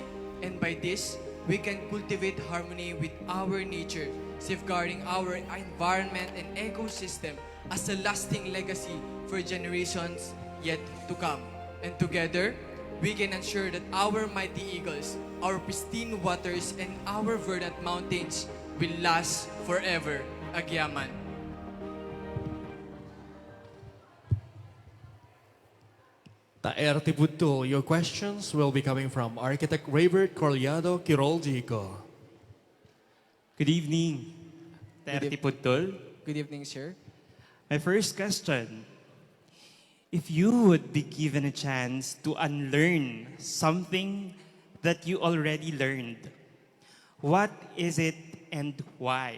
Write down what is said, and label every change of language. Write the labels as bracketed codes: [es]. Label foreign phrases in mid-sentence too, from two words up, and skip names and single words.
[en] And by this, we can cultivate harmony with our nature, safeguarding our environment and ecosystem as a lasting legacy for generations yet to come. And together, we can ensure that our mighty eagles, our pristine waters, and our verdant mountains will last forever. Agyaman. Taer Tibuto, your questions will be coming from Architect Raybert Corliado Quiroldico. Good evening, Taer Tipudtol. Good evening, sir. My first question, if you would be given a chance to unlearn something that you already learned, what is it and why?